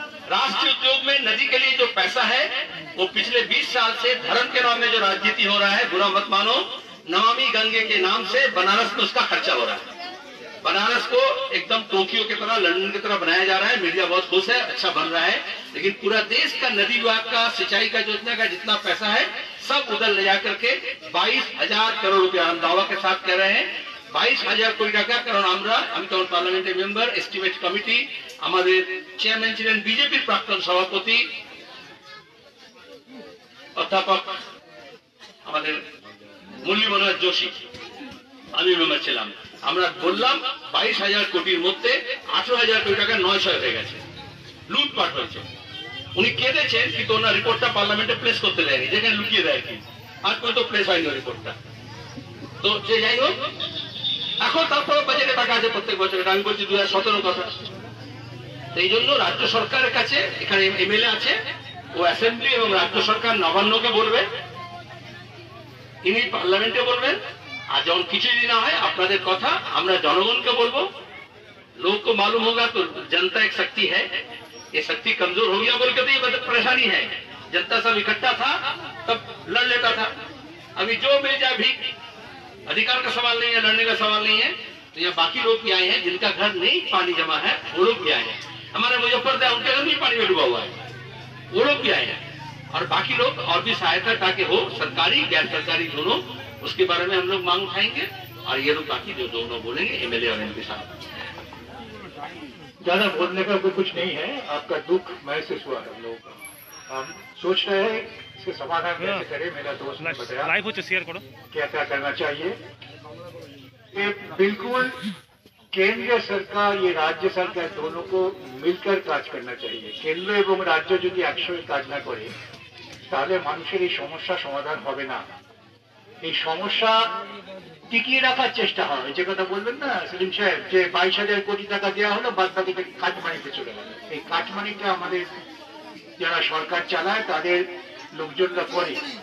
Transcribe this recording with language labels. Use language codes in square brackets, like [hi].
[hi] राष्ट्रीय उद्योग में नदी के लिए जो पैसा है वो पिछले 20 साल से धर्म के नाम में जो राजनीति हो रहा है, बुरा मत मानो, नमामि गंगे के नाम से बनारस में उसका खर्चा हो रहा है। बनारस को एकदम टोक्यो की तरह, लंदन की तरह बनाया जा रहा है। मीडिया बहुत खुश है, अच्छा बन रहा है, लेकिन पूरा देश का नदी विभाग का, सिंचाई का योजना का जितना पैसा है सब उधर ले जाकर के 22,000 करोड़ रुपया, हम दावा के साथ कह रहे हैं 22,000 कोटी টাকা। [bn] কারণ আমি তখন পার্লামেন্টের মেম্বার, এস্টিমেট কমিটি, আমাদের চেয়ারম্যান ছিলেন বিজেপির প্রাক্তন সভাপতি অধ্যাপক আমাদের মুরলী মনোহর যোশী, আমি মেম্বার ছিলাম। আমরা বললাম 22,000 কোটির মধ্যে 18,000 কোটি টাকা 900 হয়ে গেছে, লুটপাট হয়েছে। উনি কেঁদেছেন, কিন্তু ওনার রিপোর্টটা পার্লামেন্টে প্লেস করতে দেয়নি, যেখানে লুকিয়ে দেয় কি, আজ পর্যন্ত প্লেস হয়নি রিপোর্টটা। তো যে যাই হোক, এখন তারপরে বাজেটে টাকা আছে প্রত্যেক বছর, এটা আমি বলছি 2017 কথা। এই জন্য রাজ্য সরকারের কাছে, এখানে এমএলএ আছে, ও অ্যাসেম্বলি এবং রাজ্য সরকার নবান্নকে বলবে, ইনি পার্লামেন্টে বলবেন, আর যখন কিছুই না হয় আপনাদের কথা আমরা জনগণকে বলবো। [hi] लोग को मालूम होगा तो जनता एक शक्ति है, ये शक्ति कमजोर हो गया बोल के तो ये परेशानी है। जनता सब इकट्ठा था तब लड़ लेता था, अभी जो मिल जाए भी, अधिकार का सवाल नहीं है, लड़ने का सवाल नहीं है। तो यहाँ बाकी लोग भी आए हैं जिनका घर नहीं पानी जमा है, वो लोग भी आए हैं। हमारे मुजफ्फरपुर उनके घर भी पानी में डूबा हुआ है, वो लोग भी आए हैं। और बाकी लोग और भी सहायता ताकि हो, सरकारी गैर सरकारी दोनों, उसके बारे में हम लोग मांग उठाएंगे। और ये लोग बाकी जो दोनों बोलेंगे एमएलए और एमपी साहब। ज्यादा बोलने का कोई कुछ नहीं है, आपका दुख महसूस हुआ हम लोगों का। हम सोच रहे हैं इसके समाधान कैसे करें। मेरा दोस्त ने बताया लाइव हो शेयर करो क्या क्या करना चाहिए। ये बिल्कुल केंद्र सरकार, ये राज्य सरकार दोनों को मिलकर কাজ करना चाहिए। [bn] কেন্দ্র এবং রাজ্য যদি একসঙ্গে কাজ না করে তাহলে মানুষের এই সমস্যা সমাধান হবে না। এই সমস্যা টিকিয়ে রাখার চেষ্টা হয়। যে কথা বলবেন না সেলিম সাহেব, যে 22,000 কোটি টাকা দেওয়া হলো, বাদ বাকিটা কাটমানিতে চলে গেল। এই কাটমানিটা আমাদের যারা সরকার চালায় তাদের লোকজনরা করে।